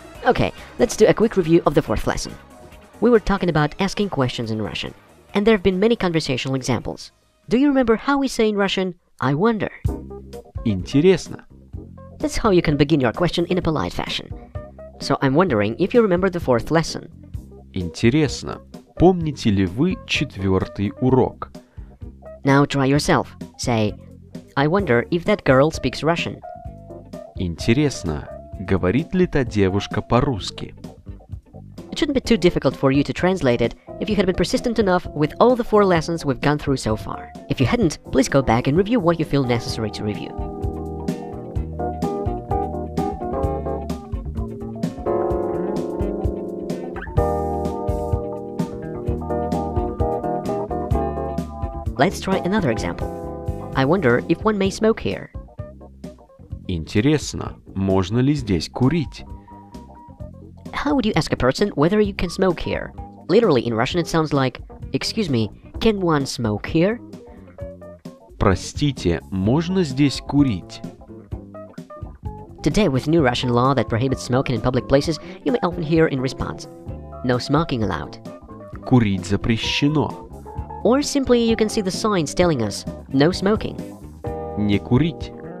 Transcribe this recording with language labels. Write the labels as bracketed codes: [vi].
[en] Okay, let's do a quick review of the fourth lesson. We were talking about asking questions in Russian, and there have been many conversational examples. Do you remember how we say in Russian, I wonder? [ru] Интересно. [en] That's how you can begin your question in a polite fashion. So I'm wondering if you remember the fourth lesson. [ru] Интересно. Помните ли вы четвертый урок? [en] Now try yourself. Say, I wonder if that girl speaks Russian. [ru] Интересно, говорит ли та девушка по-русски? [en] It shouldn't be too difficult for you to translate it if you had been persistent enough with all the 4 lessons we've gone through so far. If you hadn't, please go back and review what you feel necessary to review. Let's try another example. I wonder if one may smoke here. [ru] Интересно, можно ли здесь курить? [en] How would you ask a person whether you can smoke here? Literally in Russian it sounds like, excuse me, can one smoke here? [ru] Простите, можно здесь курить? [en] Today, with new Russian law that prohibits smoking in public places, you may often hear in response, no smoking allowed. [ru] Курить запрещено. [en] Or simply you can see the signs telling us, no smoking. [ru] Не курить.